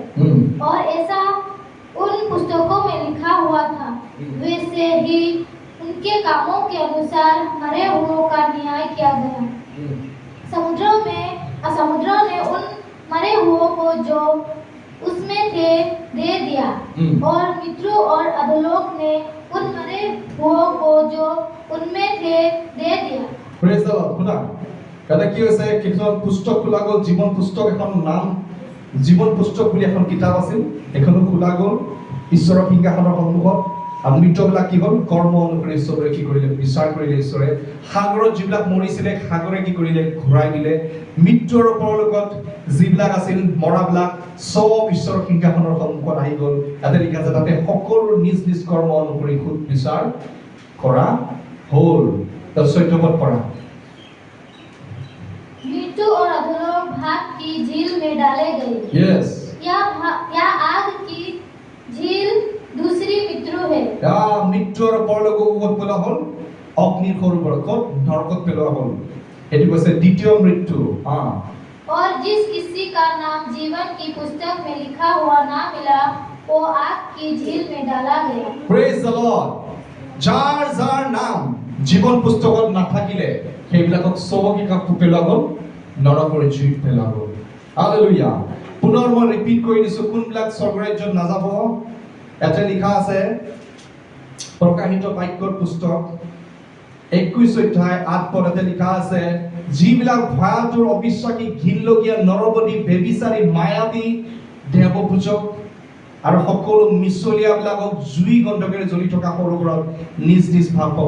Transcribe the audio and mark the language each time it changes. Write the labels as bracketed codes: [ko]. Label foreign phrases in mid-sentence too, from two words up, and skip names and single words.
[hi] और ऐसा उन पुस्तकों में लिखा हुआ था, वैसे ही उनके कामों के अनुसार मरे हुओं का न्याय किया गया। समुद्रों ने उन मरे हुओं को जो उसमें थे दे दिया, और मित्रों और अधोलोक ने उन मरे हुओं को जो उनमें थे दे दिया। [en] Praise the Lord. [as] खुदा এটা কি হৈছে, কিছুমান পুস্তক খোলা গ'ল, জীৱন পুস্তক এখন নাম জীৱন পুস্তক বুলি এখন কিতাপ আছিল, এখনো খোলা গ'ল ঈশ্বৰৰ সিংহাসনৰ সন্মুখত। আৰু মৃতবিলাক কি হ'ল, কৰ্ম অনুসৰি ঈশ্বৰে কি কৰিলে, বিচাৰ কৰিলে ঈশ্বৰে। সাগৰত যিবিলাক মৰিছিলে, সাগৰে কি কৰিলে, ঘূৰাই দিলে। মৃত্যুৰ পৰলোকত যিবিলাক আছিল মৰাবিলাক চব ঈশ্বৰৰ সিংহাসনৰ সন্মুখত আহি গ'ল। তাতে লিখা আছে, তাতে সকলো নিজ নিজ কৰ্ম অনুসৰি সুদ বিচাৰ কৰা হ'ল। 14 পদ পঢ়া। [hi] मृत्यु और अधोलोक भाग की झील में डाले गए। यस। या आग की झील दूसरी मृत्यु है। मृत्यु और परलोक [as] ক'ত পেলোৱা হ'ল, অগ্নিৰ সৰোবৰত নৰকত পেলোৱা হ'ল। এটি কৈছে দ্বিতীয় মৃত্যু। [hi] और जिस किसी का नाम जीवन की पुस्तक में लिखा हुआ ना मिला, वो आग की झील में डाला गया। [en] Praise the Lord. [as] যাৰ নাম জীৱন পুস্তকত নাথাকিলে সেইবিলাকক চবকে পেলোৱা গ'ল, নৰকৰ জুইত পেলোৱা গ'ল। হালেলুয়া। পুনৰ মই ৰিপিট কৰি দিছো, কোনবিলাক স্বৰ্গৰাজ্যত নাযাব। ইয়াতে লিখা আছে প্ৰকাশিত বাক্যৰ পুস্তক 21 অধ্যায় 8 পদতে লিখা আছে, যিবিলাক ভয়াতুৰ অবিশ্বাসী ঘিনলগীয়া নৰবদী বেবিচাৰী মায়াবী দেৱপূজক আৰু সকলো মিছলীয়াবিলাকক জুই গন্ধকেৰে জ্বলি থকা সৰোবৰত নিজ নিজ ভাগ পাব।